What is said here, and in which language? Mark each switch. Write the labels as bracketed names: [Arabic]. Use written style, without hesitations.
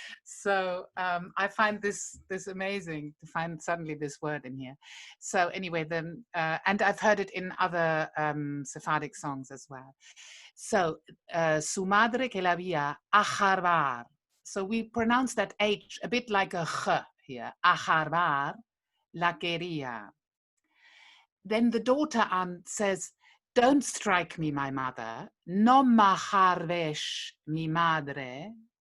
[English] So I find this amazing to find suddenly this word in here. So anyway, then and I've heard it in other Sephardic songs as well. [Ladino] So su madre que la había aharvar. [English] So we pronounce that H a bit like a ch here. [Ladino] Aharvar la quería. [English] Then the daughter says, don't strike me, my mother. [Ladino] No m'aharvesh mi madre.